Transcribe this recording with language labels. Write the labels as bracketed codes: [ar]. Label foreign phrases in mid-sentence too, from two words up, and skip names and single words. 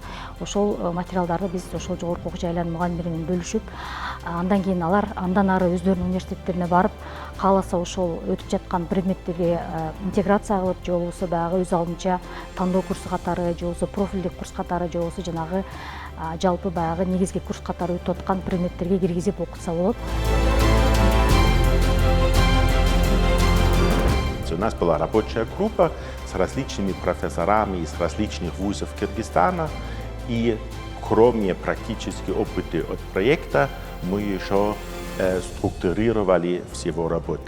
[ky] Ошол материалдарды биз ошол жогорку окуу жайлардын мугалимдери менен бөлүшүп, андан кийин алар андан ары өздөрүнүн университеттерине барып, кааласа ошол өтүп жаткан предметтерге интеграция кылып, же болбосо баягы өз алдынча тандоо курсу катары, же болбосо профилдик курс катары, же болбосо жанагы жалпы баягы негизги курс катары өтүп аткан предметтерге киргизип окутса болот. [ru] У нас была рабочая группа с различными профессорами из различных вузов Кыргызстана, и кроме практического опыта от проекта, мы еще структурировали всего работу.